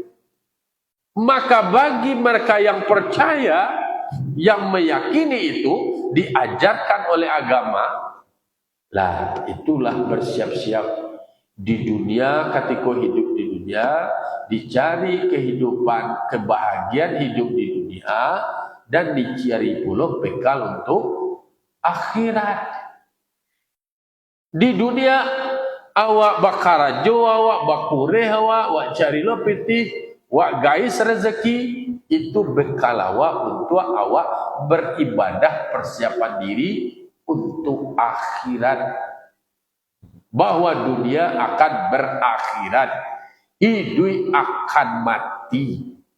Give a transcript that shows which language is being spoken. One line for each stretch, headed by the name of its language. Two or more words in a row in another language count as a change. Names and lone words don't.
Indonesian: Maka bagi mereka yang percaya, yang meyakini itu diajarkan oleh agama, lah itulah bersiap-siap di dunia. Ketika hidup di dunia, dicari kehidupan, kebahagiaan hidup di dunia, dan dicari pula bekal untuk akhirat.
Minangkabau: Di dunia awak bakarajo, awak bakureh, awak cari lo pitih, awak gais rezeki, itu bekal awak untuk awak beribadah, persiapan diri untuk akhirat.
Indonesian: Bahwa dunia akan berakhirat, hidup akan mati.